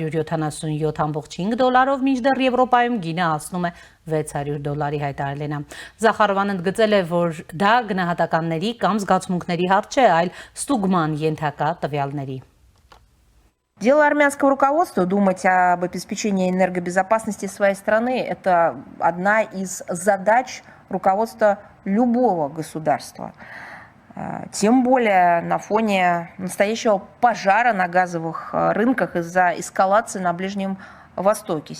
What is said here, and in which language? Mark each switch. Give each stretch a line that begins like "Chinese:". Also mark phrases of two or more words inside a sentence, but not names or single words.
Armenian: $177.5, մինչդեռ Եվրոպայում գինը հասնում է $600 հայտարարել է նա։ Զախարովան ընդգծել է, որ դա գնահատականների կամ զգացմունքների հարց չէ, այլ ստուգման ենթակա տվյալների։
Russian: Дело армянского руководства думать об обеспечении энергобезопасности своей страны – это одна из задач руководства любого государства. Тем более на фоне настоящего пожара на газовых рынках из-за эскалации на Ближнем Востоке.